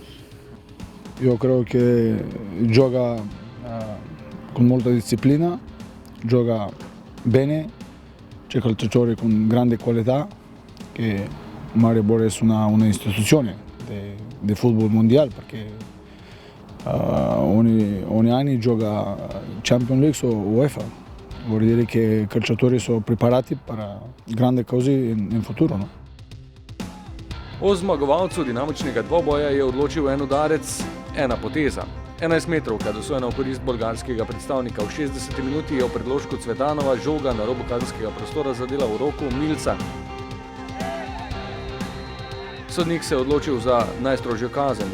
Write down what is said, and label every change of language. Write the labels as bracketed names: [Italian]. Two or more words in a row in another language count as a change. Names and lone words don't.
[Italian] Io credo che gioca con molta disciplina, gioca bene, c'è calciatori con grande qualità, che Maribor è una istituzione del football mondiale, perché ogni anno gioca Champions League o UEFA. Vuol dire che i calciatori sono preparati per grandi cose in futuro, no? [Slovenian] O zmagovalcu dinamičnega dvoboja je odločil en udarec, ena poteza. 11 metrovka dosojena v korist bolgarskega predstavnika. V 60 minuti je v predložku Cvetanova žoga na robu kazenskega prostora zadela v roko Milca. Sodnik se je odločil za najstrožjo kazen.